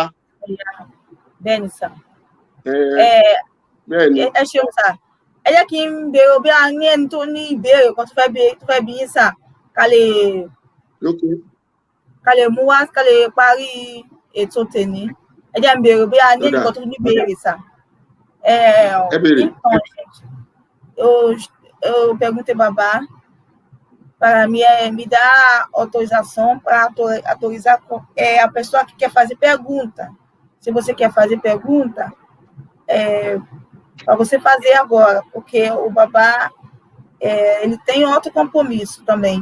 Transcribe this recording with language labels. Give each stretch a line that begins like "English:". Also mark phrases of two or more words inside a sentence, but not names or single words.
Yoruba: Bẹ́ẹ̀ni sà. Ẹ ṣeun sà. Ẹ jẹ́ kí n béèrè bí a ní ẹni tó ní ìbéèrè kan tó fẹ́ bí yín sà ká lè mú wá ká lè parí ètò tèmi. Ẹ jẹ́ n béèrè bí a ní ẹni kan tó ní ìbéèrè sà.
Portuguese: Eu perguntei babá para me dar autorização para autorizar a pessoa que quer fazer pergunta. Se você quer fazer pergunta, para você fazer agora, porque o babá ele tem outro compromisso também.